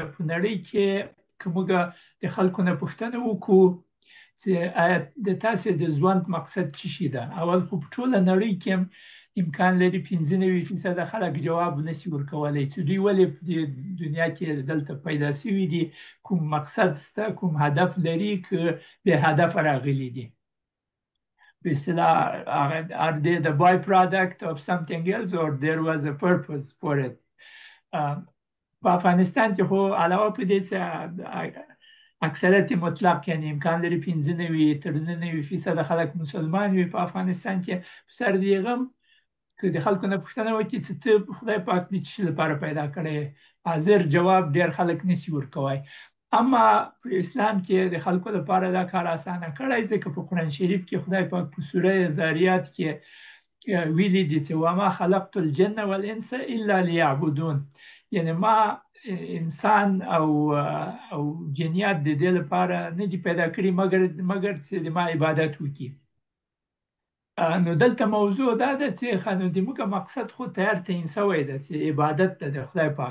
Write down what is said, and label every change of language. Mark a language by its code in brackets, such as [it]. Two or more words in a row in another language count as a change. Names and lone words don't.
[ps] په نړۍ کې که موږ د خلکو نه پوښتنه وکړو چې آیا د تاسې د ژوند مقصد څه شي ده، اول خو په ټوله نړۍ کې امکان لري 95% خلک جواب نشي ورکولی چې دوی ولې په دې دنیا کې دلته پیدا شوي دي، کوم مقصد شته، کوم هدف لري، که بې هدفه راغلي دي. په اصطلاح [en] are they the byproduct of something else or there was a purpose for it. [ps] په افغانستان کې خو علاوه په دې چې اکثریت مطلق یعنی امکان لري 95 تر 99% خلک مسلمان وي په افغانستان کې، په سر د هغه که د خلکو نه پوښتنه وکړي چې ته خدای پاک دې څه لپاره پیدا کړی، حاضر جواب ډېر خلک نشي ورکوی. اما په اسلام کې د خلکو لپاره دا کار اسانه کړی، ځکه په قرآن شریف کې خدای پاک په سوره ذاریات کې ویلي دي چې [ar] وما خلقت الجن والانس الا لیعبدون، [ps] یعنی ما انسان او جنیات د دې لپاره نه دي پیدا کړي مګر چې د ما عبادت وکړي. نو دلته موضوع دا ده چې د موږ مقصد خو تیار تعیین شوی ده چې عبادت ده د خدای پاک.